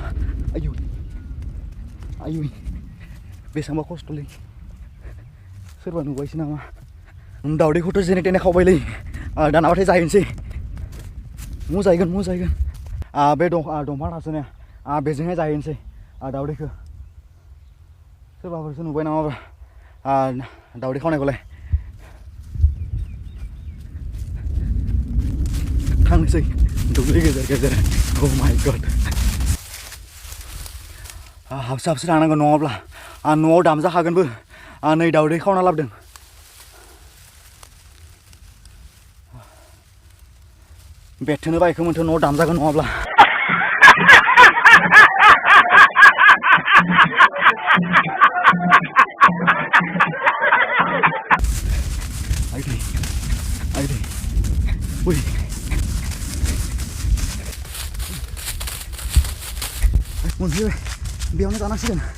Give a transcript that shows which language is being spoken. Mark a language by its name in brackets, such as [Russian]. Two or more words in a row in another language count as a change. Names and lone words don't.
[Bodo] आयु बेसेबांबा खस्थ'लै सोरबा नुबायसो नामा दावदैखौथ' जेने तेने खावबायलै दानाबाथाय जाहैनोसै मुजायगोन बे दंफां थासोना बेजोंहाय जाहैनोसै दावदैखौ सोरबाफोरसो नुबाय नामाब्रा दावदै खावनायखौलाय थांनोसै दुब्लि गेजेर [English] oh my god [Bodo] हाबसो थांनांगौ नङाब्ला न'आव दामजाखागोनबो नै दावदै खावना लाबोदों बेथोनो बायखोमोनथ' न'आव दामजागोन नङाब्ला आइदै उइ मोनफैबाय बेयावनो जानांसिगोन